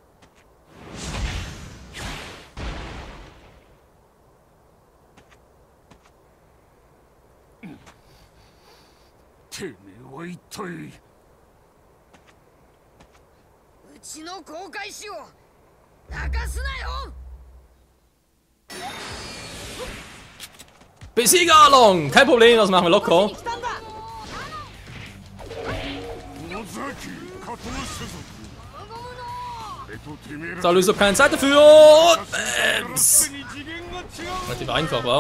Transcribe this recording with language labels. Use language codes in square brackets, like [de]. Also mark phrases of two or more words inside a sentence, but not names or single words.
[ja] てめえは一体。うちの航海士を泣かすなよ。 [de] Besiege Arlong! Kein Problem, das machen wir locker. So, Lysop, keine Zeit dafür. Bams. Relativ einfach, war.